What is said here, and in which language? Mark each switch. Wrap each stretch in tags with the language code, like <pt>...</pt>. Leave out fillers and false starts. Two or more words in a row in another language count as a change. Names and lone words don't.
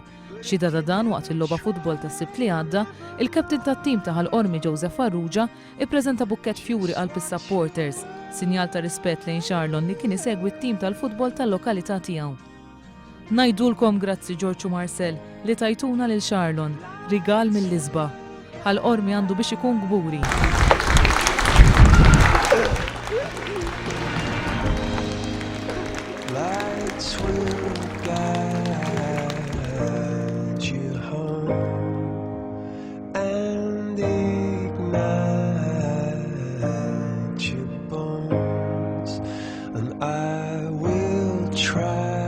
<mt>Xi data dan waqt il-logħba futbol tas-sibt li għadda, il-kaptin tat-tim ta' Ħal-Qormi Joseph Farrugia ippreżenta bukkett fjuri qalb is-supporters, sinjal ta' rispett lejn Charlon li kien isegwi t-tim tal-futbol tal-lokalità tiegħu. Ngħidulkom grazzi George u Marcel li tajtuna lil Charlon, rigal mill-isbaħ. Ħal-Qormi għandu biex ikun gburi.</mt> <en>Lights will guide you home and ignite your bones, and I will try</en>